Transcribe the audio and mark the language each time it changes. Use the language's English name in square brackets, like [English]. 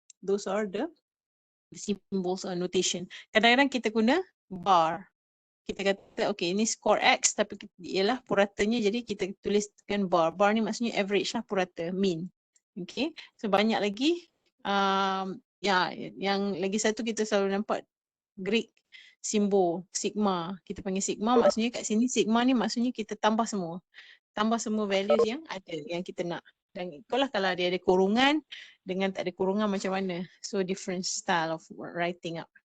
[English] Those are the symbols or notation. [Malay] Kadang-kadang kita guna bar. Kita kata okay, ini score X tapi ialah puratanya, jadi kita tuliskan bar. Bar ni maksudnya average lah, purata, mean. Okay, so banyak lagi. Yang lagi satu kita selalu nampak Greek simbol sigma. Kita panggil sigma, maksudnya kat sini sigma ni maksudnya kita tambah semua values yang ada, yang kita nak. Dan itulah kalau dia ada kurungan dengan tak ada kurungan macam mana. [English] So different style of writing up.